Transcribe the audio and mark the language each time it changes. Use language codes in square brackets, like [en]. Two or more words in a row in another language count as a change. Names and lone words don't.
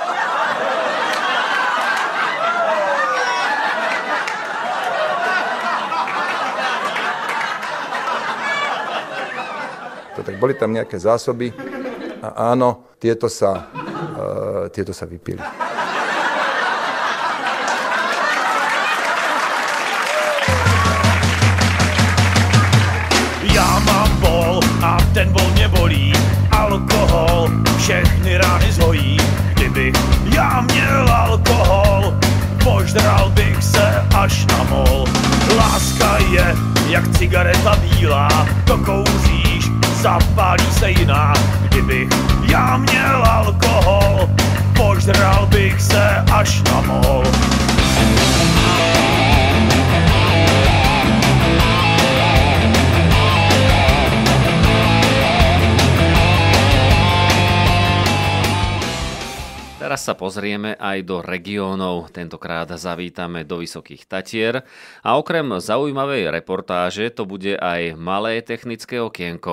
[sk] Tak boli tam nejaké zásoby a áno, tieto sa vypili. [cs] Já mám bol a ten bol nebolí, alkohol všechny rány zhojí. Kdybych já měl alkohol, požral bych se až na mol. Láska je jak cigareta bílá, to kouříš, zapálí se jiná. Kdybych já měl alkohol, požral bych se až na mol. [sk] Teraz sa pozrieme aj do regiónov. Tentokrát zavítame do Vysokých Tatier. A okrem zaujímavej reportáže to bude aj malé technické okienko.